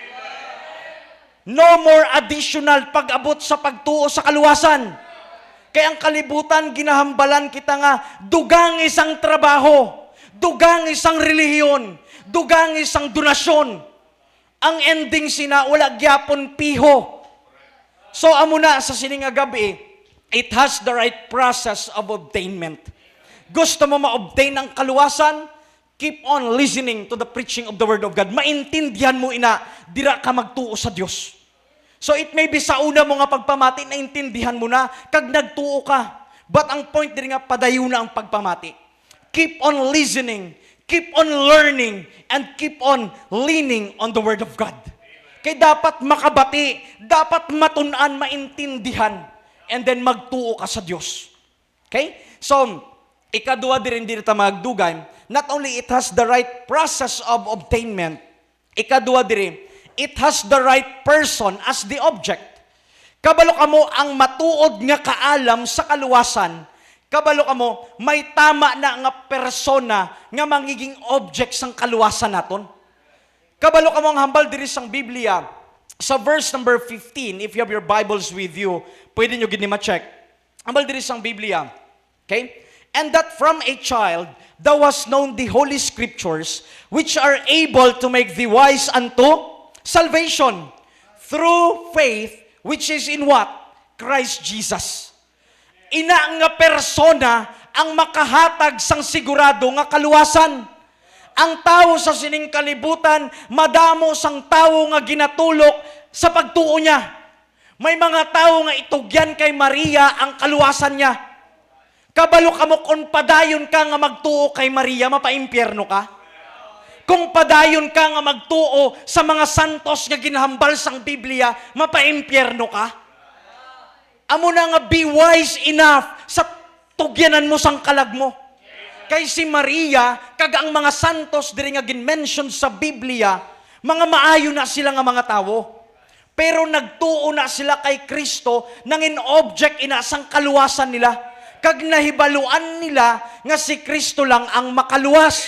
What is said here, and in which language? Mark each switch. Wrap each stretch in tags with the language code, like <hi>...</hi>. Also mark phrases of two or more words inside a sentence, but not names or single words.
<en>No more additional</en> <hil>pag-abot sa pagtuo sa kaluwasan. Kaya ang kalibutan, ginahambalan kita nga, dugang isang trabaho, dugang isang relihiyon, dugang isang donasyon. Ang ending sina, wala gyapon piho. So, amo na sa sininga gabi,</hil> <en>it has the right process of obtainment.</en> <hil>Gusto mo ma-obtain ang kaluwasan?</hil> <en>Keep on listening to the preaching of the Word of God.</en> <hil>Maintindihan mo ina, dira ka magtuo sa Diyos. So,</hil> <en>it may be</en> <hil>sa una mo nga pagpamati, naintindihan mo na, kag nagtuo ka. But ang point din nga, padayo na ang pagpamati.</hil> <en>Keep on listening, keep on learning, and keep on leaning on the Word of God.</en> <hil>Kaya dapat makabati, dapat matunan, maintindihan,</hil> <en>and then</en> <hil>magtuo ka sa Diyos. Okay? So, ikadua din dito magdugay,</hil> <en>not only it has the right process of obtainment,</en> <hil>ikadua din,</hil> <en>it has the right person as the object.</en> <hil>Kabalo ka mo ang matuod nga kaalam sa kaluwasan, kabalo ka mo, may tama na nga persona nga magiging object sang kaluwasan naton. Kabalo ka mong hambal diri sang Biblia, sa verse number 15,</hil> <en>if you have your Bibles with you,</en> <hil>pwede nyo gini ma-check. Hambal diri sang Biblia. Okay?</hil> <en>And that from a child, thou hast known the Holy Scriptures, which are able to make thee wise unto salvation, through faith, which is in what? Christ Jesus.</en> <hil>Ina nga persona ang makahatag sang sigurado nga kaluwasan. Ang tao sa sining kalibutan, madamo sang tao nga ginatulok sa pagtuo niya. May mga tao nga itugyan kay Maria ang kaluwasan niya. Kabalo ka mo kung padayon ka nga magtuo kay Maria, mapaimpyerno ka. Kung padayon ka nga magtuo sa mga santos nga ginahambal sang Biblia, mapaimpyerno ka. Amo na nga</hil> <en>be wise enough</en> <hil>sa tugyanan mo sang kalag mo. Kay si Maria, kag ang mga santos diri nga gin-mention sa Biblia, mga maayo na sila nga mga tao. Pero nagtuo na sila kay Kristo nangin object ina sang kaluwasan nila. Kag nahibaluan nila nga si Kristo lang ang makaluwas.</hil>